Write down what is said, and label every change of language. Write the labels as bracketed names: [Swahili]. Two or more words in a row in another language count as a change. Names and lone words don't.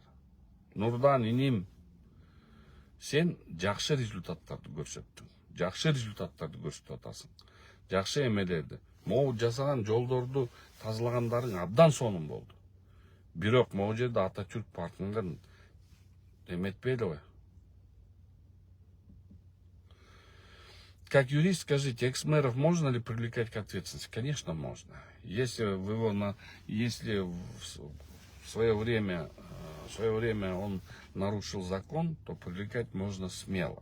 [Kyrgyz] Нурдан иним, сен жакшы результаттарды көрсөттүң. Жакшы результаттарды көрсөтүп атасың. Жакшы эмелерди. Могу жасаган жолдорду тазалагандарың абдан сонун болду. Бирок могу жерде Ататюрк паркын эметпейли го. [Russian] Как юрист, скажите, экс-мэров можно ли привлекать к ответственности? Конечно, можно. Если в свое время он нарушил закон, то привлекать можно смело.